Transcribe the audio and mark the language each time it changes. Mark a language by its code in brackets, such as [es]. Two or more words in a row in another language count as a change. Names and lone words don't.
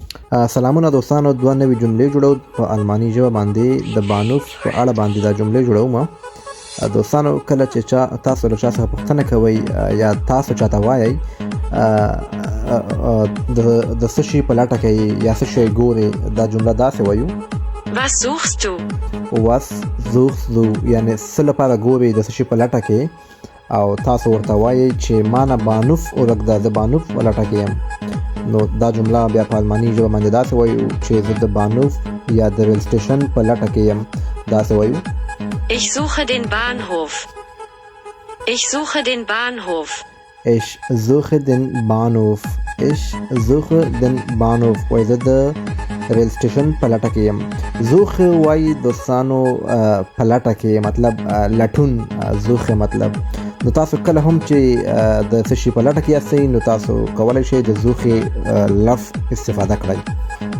[ps] سلامونه دوستانو، دوه نوې جملې جوړو په الماني ژبه باندې د بانوف په اړه باندې دا جملې جوړوم. دوستانو، کله چې تاسو له چا څخه پوښتنه کوئ یا تاسو چاته وایئ د څه شي په لټه کې یا څه شی ګورې، دا جمله داسې وایو: [de] Was suchst du? Was suchst du؟ [ps] یعنې څه لپاره ګورې، د څه شي په لټه کې، او تاسو ورته وایئ چې ما نه بانوف ورک ده، د بانوف په لټه کې یم. نو دا جمله بیا په الماني ژبه باندې داسې وایو چې زه د بانوف یا د ریل سټیشن په لټه کې یم. داسې وایو: [de] Ich suche den Bahnhof. Ich suche den Bahnhof. Ich suche den Bahnhof. Ich suche den Bahnhof. [ps] وایي زه د ریل سټیشن په لټه کې یم. زوخه وایي دوستانو په لټه کې، مطلب لټون. زوخه مطلب نو تاسو کله هم چې د څه شي په لټه کې یاستئ، نو تاسو کولی شئ د زوخې لفظ استفاده کړئ.